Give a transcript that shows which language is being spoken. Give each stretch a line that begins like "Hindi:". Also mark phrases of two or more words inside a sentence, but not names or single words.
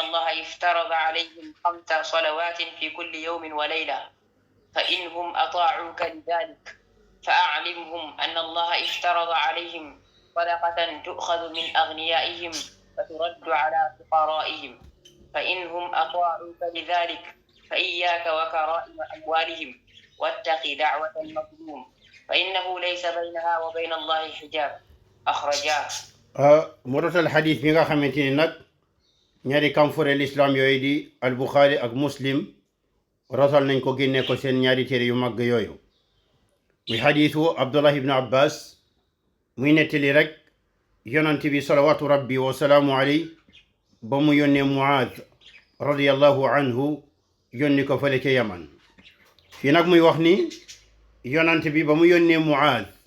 Arabic: الله افترض عليهم 5 صلوات في كل يوم وليلة، فإنهم أطاعوك لذلك فأعلمهم أن الله افترض عليهم صدقة تؤخذ من أغنيائهم فترد على فقرائهم، فإنهم أطاعوك لذلك فإياك وكرائم أموالهم، واتق دعوة المظلوم فإنه ليس بينها وبين الله حجاب. أخرجاه.
Wolof: morotal hadith mi nga xamanteni nak ñaari kamfore l'islam yoy di al bukhari ak muslim rasal nañ ko génne ko seen ñaari téere yu mag yooyu muy hadithu abdullah ibn abbas muy nettali rek yonent bi
Arabic: صلوات ربي وسلام عليه
Wolof: ba mu yónnee muaad
Arabic: رضي الله عنه
Wolof: yónni ko fële ca yaman fii nag muy wax ni yonent bi ba mu yónnee muaad